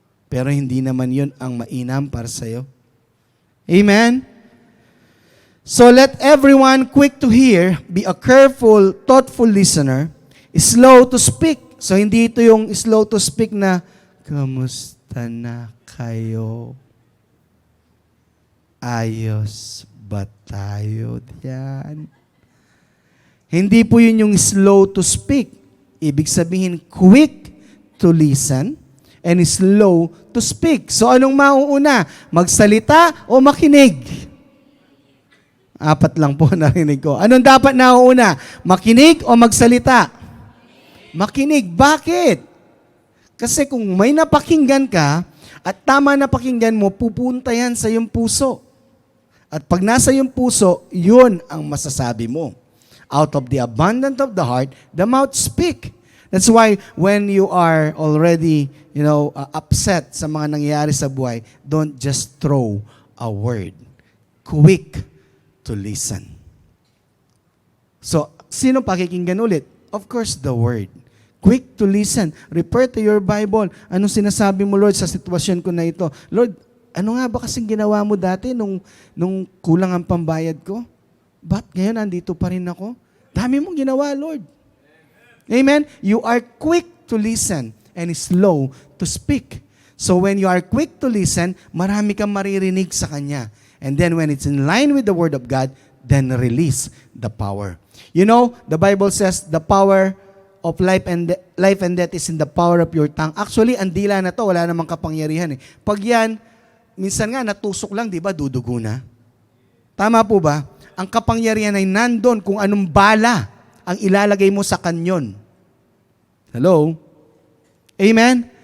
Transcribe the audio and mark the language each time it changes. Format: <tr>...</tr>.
<tl>Pero hindi naman yun ang mainam para sa'yo. Amen?</tl> <en>So let everyone quick to hear, be a careful, thoughtful listener, slow to speak.</en> <tl>So hindi ito yung</tl> <en>slow to speak</en> <tl>na, kamusta na kayo? Ayos ba tayo diyan? Hindi po yun yung</tl> <en>slow to speak.</en> <tl>Ibig sabihin,</tl> <en>quick to listen and slow to speak.</en> <tl>So anong mauuna? Magsalita o makinig? Apat lang po narinig ko. Anong dapat nauuna? Makinig o magsalita? Makinig. Bakit? Kasi kung may napakinggan ka, at tama na pakinggan mo, pupunta yan sa iyong puso. At pag nasa iyong puso, yun ang masasabi mo.</tl> <en>Out of the abundance of the heart, the mouth speak. That's why when you are already, upset</en> <tl>sa mga nangyayari sa buhay,</tl> <en>don't just throw a word. Quick to listen.</en> <tl>So, sino pakikinggan ulit?</tl> <en>Of course, the word. Quick to listen. Refer to your Bible.</en> <tl>Anong sinasabi mo, Lord, sa sitwasyon ko na ito? Lord, ano nga ba kasing ginawa mo dati nung kulang ang pambayad ko? Ba't ngayon andito pa rin ako? Dami mong ginawa, Lord. Amen?</tl> <en>You are quick to listen and slow to speak. So when you are quick to listen,</en> <tl>marami kang maririnig sa Kanya.</tl> <en>And then when it's in line with the Word of God, then release the power. The Bible says the power of life and death is in the power of your tongue.</en> <tl>Actually, ang dila na to, wala namang kapangyarihan. Pag yan, minsan nga natusok lang, di ba, dudugo na. Tama po ba? Ang kapangyarihan ay nandun kung anong bala ang ilalagay mo sa kanyon. Hello? Amen?</tl>